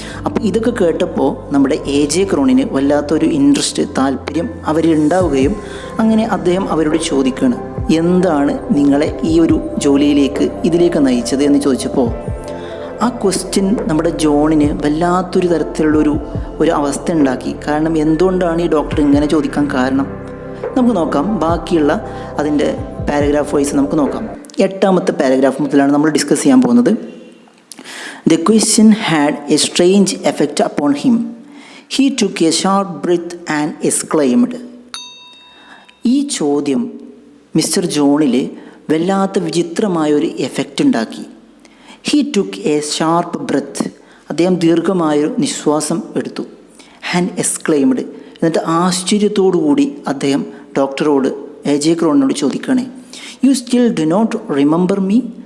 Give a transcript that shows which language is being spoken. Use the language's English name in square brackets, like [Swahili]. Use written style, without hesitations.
[Malayalam] അപ്പോൾ ഇതൊക്കെ കേട്ടപ്പോൾ നമ്മുടെ AJ ക്രോണിന് വല്ലാത്തൊരു ഇൻട്രസ്റ്റ്, താല്പര്യം അവരുണ്ടാവുകയും അങ്ങനെ അദ്ദേഹം അവരോട് ചോദിക്കുകയാണ്, എന്താണ് നിങ്ങളെ ഈ ഒരു ജോലിയിലേക്ക് ഇതിലേക്ക് നയിച്ചത് എന്ന് ചോദിച്ചപ്പോൾ ആ ക്വസ്റ്റ്യൻ നമ്മുടെ ജോണിന് വല്ലാത്തൊരു തരത്തിലുള്ളൊരു അവസ്ഥ ഉണ്ടാക്കി. കാരണം എന്തുകൊണ്ടാണ് ഈ ഡോക്ടർ ഇങ്ങനെ ചോദിക്കാൻ കാരണം നമുക്ക് നോക്കാം. ബാക്കിയുള്ള അതിൻ്റെ പാരഗ്രാഫ് വൈസ് നമുക്ക് നോക്കാം. 8ാമത്തെ പാരഗ്രാഫ് മുതലാണ് നമ്മൾ ഡിസ്കസ് ചെയ്യാൻ പോകുന്നത്. [English] The question had a strange effect upon him. He took a sharp breath and exclaimed. [Malayalam] ഈ ചോദ്യം മിസ്റ്റർ ജോണിൽ വല്ലാത്ത വിചിത്രമായൊരു എഫക്റ്റ് ഉണ്ടാക്കി. [English] He took a sharp breath. [Malayalam] അദ്ദേഹം ദീർഘമായൊരു നിശ്വാസം എടുത്തു. [English] And exclaimed. [Malayalam] എന്നിട്ട് ആശ്ചര്യത്തോടു കൂടി അദ്ദേഹം ഡോക്ടറോട്, AJ ക്രോണിനോട് ചോദിക്കുകയാണ്, [English] You still do not remember me?